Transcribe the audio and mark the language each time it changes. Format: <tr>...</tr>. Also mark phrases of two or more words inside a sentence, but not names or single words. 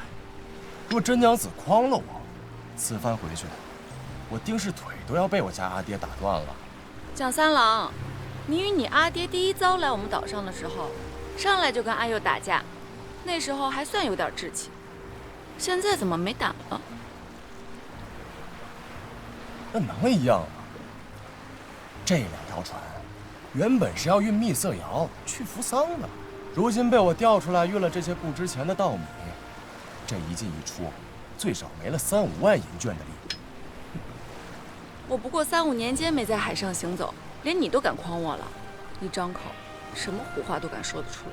<zh>若真娘子诓了我，此番回去，我定是腿都要被我家阿爹打断了。蒋三郎，你与你阿爹第一遭来我们岛上的时候，上来就跟阿佑打架，那时候还算有点志气，现在怎麼沒膽了？那能一樣嗎？這2條船原本是要運蜜色窯去扶桑的，如今被我調出來運了這些不值錢的稻米，這一進一出，最少沒了3-5萬銀券的利。我不過3-5年間沒在海上行走，連你都敢誆我了，一張口，什麼胡話都敢說得出來。</zh>